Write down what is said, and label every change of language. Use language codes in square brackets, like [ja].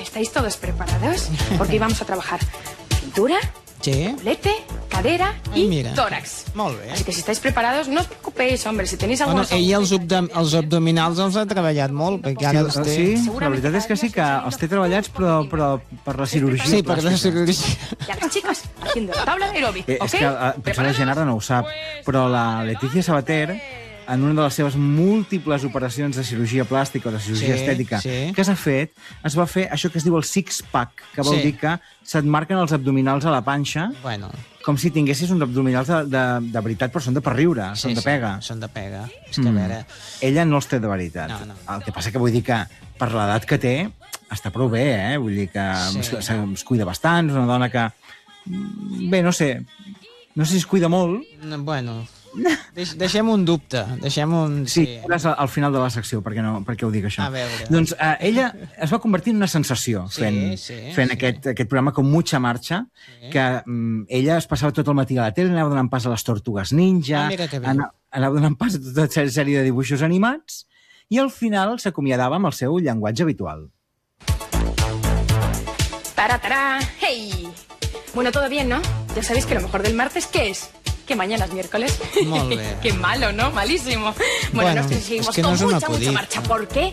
[es] ¿Estáis todos preparados? Porque vamos a trabajar pintura, doblete, cadera i tòrax. [ca] Molt bé. [es] Así que si estáis preparados, no os preocupéis, hombre, si tenéis alguna... [ca] Bueno, ella els abdominals els ha treballat molt, perquè ara els té... Sí, la veritat és que sí, que els té treballats, però per la cirurgia. Sí, per la cirurgia. [es] Y a las chicas, haciendo tabla aeróbic, ¿ok? [ca] És que potser la gent ara no ho sap, però la Letizia Sabater, en una de les seves múltiples operacions de cirurgia plàstica o de cirurgia estètica que s'ha fet, es va fer això que es diu el six-pack, que vol dir que se't marquen els abdominals a la panxa com si tinguessis uns abdominals de veritat, però són de per riure, són de pega. Són de pega. És que, a veure... Ella no els té de veritat. No. El que passa que vull dir que, per l'edat que té, està prou bé, Vull dir que es cuida bastant, és una dona que... Bé, no sé. No sé si es cuida molt. Bueno... Deixem un dubte, Sí, al final de la secció, perquè ho dic això. A veure. Doncs ella es va convertir en una sensació fent aquest programa Con Mucha Marcha, que ella es passava tot el matí a la tele, anava donant pas a les Tortugues Ninja, anava donant pas a tota una sèrie de dibuixos animats, i al final s'acomiadava amb el seu llenguatge habitual. [es] Taratara, hey! Bueno, todo bien, ¿no? Ya sabéis que lo mejor del martes, ¿qué es? que mañana es miércoles. [ca] Molt bé. [es] Qué malo, ¿no? Malísimo. Bueno, nos seguimos con mucha, mucha marcha. ¿Por qué?